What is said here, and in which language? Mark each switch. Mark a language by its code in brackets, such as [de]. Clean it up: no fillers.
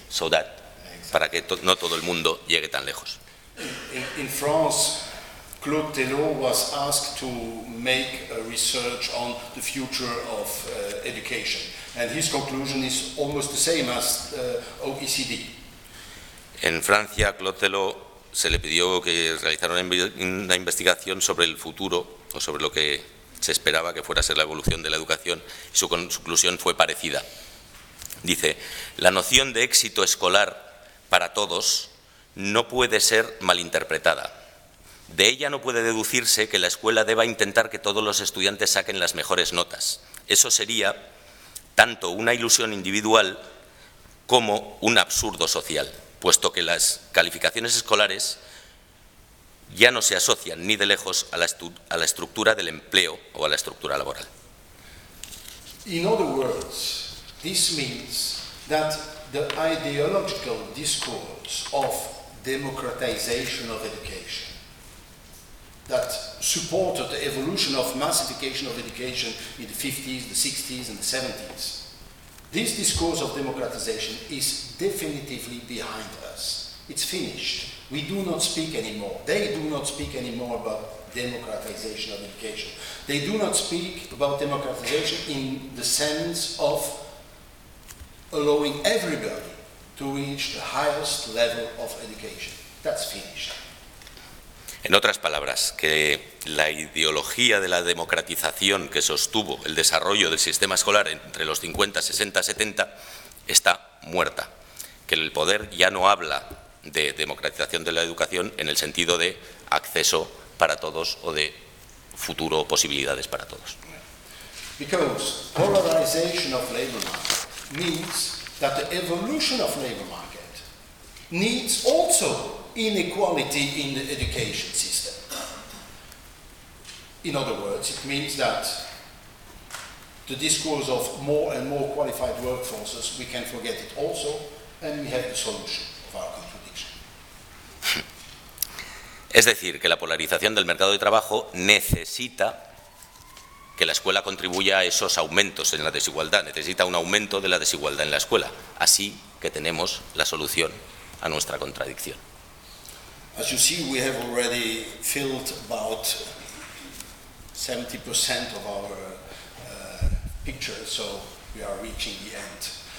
[en] So that, [es] para que no todo el mundo llegue tan lejos. [en] In France, Claude Thélot was asked to make a research on the future of education, and his conclusion is almost the same as OECD. [es] En Francia, Claude Thélot se le pidió que realizara una investigación sobre el futuro o sobre lo que se esperaba que fuera a ser la evolución de la educación, y su conclusión fue parecida. Dice: la noción de éxito escolar para todos no puede ser malinterpretada. De ella no puede deducirse que la escuela deba intentar que todos los estudiantes saquen las mejores notas. Eso sería tanto una ilusión individual como un absurdo social, puesto que las calificaciones escolares ya no se asocian ni de lejos a la estructura del empleo o a la estructura laboral. [en] In other words, this means that the ideological discourse of democratization of education that supported the evolution of massification of education in the 50s, the 60s and the 70s, this discourse of democratization is definitively behind us. It's finished. We do not speak anymore. They do not speak anymore about democratization of education. They do not speak about democratization in the sense of allowing everybody to reach the highest level of education. that's finished. [es] En otras palabras, que la ideología de la democratización que sostuvo el desarrollo del sistema escolar entre los 50, 60, 70 está muerta. Que el poder ya no habla de democratización de la educación en el sentido de acceso para todos o de futuro o posibilidades para todos. [en] Because polarization of labor market means that the evolution of labor market needs also inequality in the education system. In other words, it means that the discourse of more and more qualified workforces, we can forget it also, and we have the solution of our contradiction. [es] Es decir, que la polarización del mercado de trabajo necesita que la escuela contribuya a esos aumentos en la desigualdad, necesita un aumento de la desigualdad en la escuela. Así que tenemos la solución a nuestra contradicción. [en] As you see, we have already filled about 70% of our picture, so we are reaching the end.